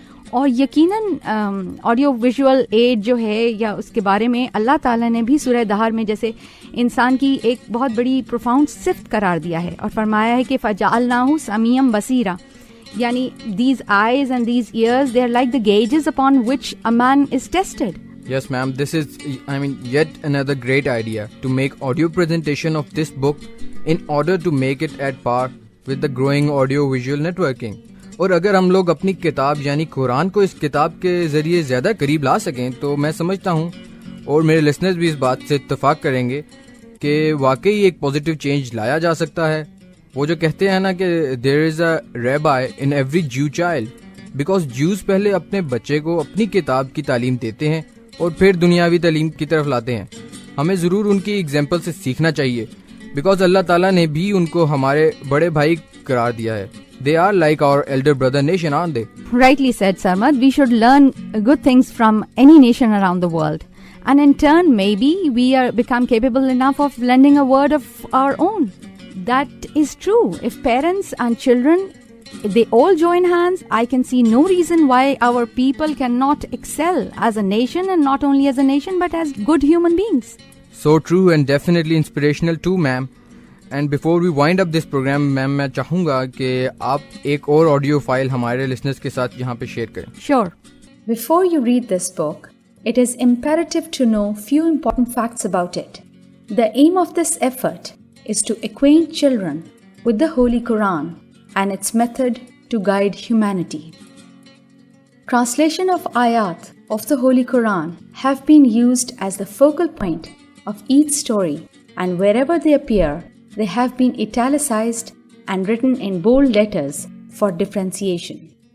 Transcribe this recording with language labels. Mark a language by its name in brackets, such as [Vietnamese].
[Urdu] اور یقیناً audio visual add جو ہے یا اس کے بارے میں اللہ تعالیٰ نے بھی سورہ دہر میں جیسے انسان کی ایک بہت بڑی پروفاؤنڈ صفت قرار دیا ہے اور فرمایا ہے کہ [Arabic] فَجَعَلْنَاهُ سَمِيعًا بَصِيرًا، [Urdu] یعنی [English] these eyes and these ears, they are like the gauges upon which a man is tested. Yes, ma'am. This is, yet another great idea to make audio presentation of this book in order to make it at par with the growing audio-visual networking. [Urdu] اور اگر ہم لوگ اپنی کتاب یعنی قرآن کو اس کتاب کے ذریعے زیادہ قریب لا سکیں تو میں سمجھتا ہوں اور میرے لسنرز بھی اس بات سے اتفاق کریں گے کہ واقعی ایک پازیٹیو چینج لایا جا سکتا ہے. وہ جو کہتے ہیں نا کہ [English] there is a rabbi in every Jew child, because [Urdu] Jews پہلے اپنے بچے کو اپنی کتاب کی تعلیم دیتے ہیں اور پھر دنیاوی تعلیم کی طرف لاتے ہیں. ہمیں ضرور ان کی ایگزامپل سے سیکھنا چاہیے بیکاز اللہ تعالیٰ نے بھی ان کو ہمارے بڑے بھائی قرار دیا ہے. [English] They are like our elder brother nation, aren't they? Rightly said, Sarmad. We should learn good things from any nation around the world. And in turn, maybe we become capable enough of lending a word of our own. That is true. If parents and children, they all join hands, I can see no reason why our people cannot excel as a nation, and not only as a nation, but as good human beings. So true and definitely inspirational too, ma'am. And before we wind up this program ma'am [Urdu] میں چاہوں گا کہ آپ ایک اور audio file ہمارے listeners کے ساتھ یہاں پہ شیئر کریں. [English] Sure. Before you read this book, it is imperative to know few important facts about it. The aim of this effort is to acquaint children with the Holy Quran and its method to guide humanity. Translation of ayat of the Holy Quran have been used as the focal point of each story, and wherever they appear, they have been italicized and written in bold letters for differentiation.